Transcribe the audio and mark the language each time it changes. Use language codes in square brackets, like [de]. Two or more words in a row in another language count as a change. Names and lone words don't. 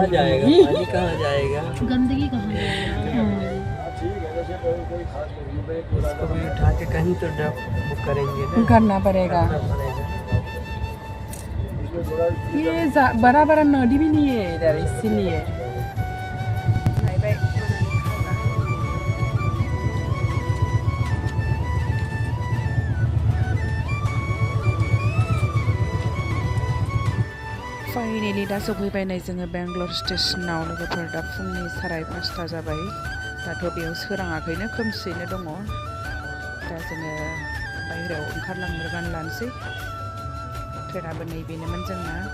[hi] पानी कहाँ जाएगा गंदगी कहाँ जाएगा इसको भी उठा के कहीं तो ड्रॉप करेंगे ना करना पड़ेगा ये बड़ा बड़ा नदी भी नहीं है इधर इसीलिए [brx] फाइनेलि दा सफैबाय नै जोङो बेंगलर स्टेशनाव लोगोफोर दा फुंनि 5:30 जाबाय दाथ' बेयाव सोराङाखैनो खोमसियैनो दङ दा जोङो बाहेरायाव ओंखारलांनो गान लानोसै ट्रेनाबो नैबेनोमोन जोंना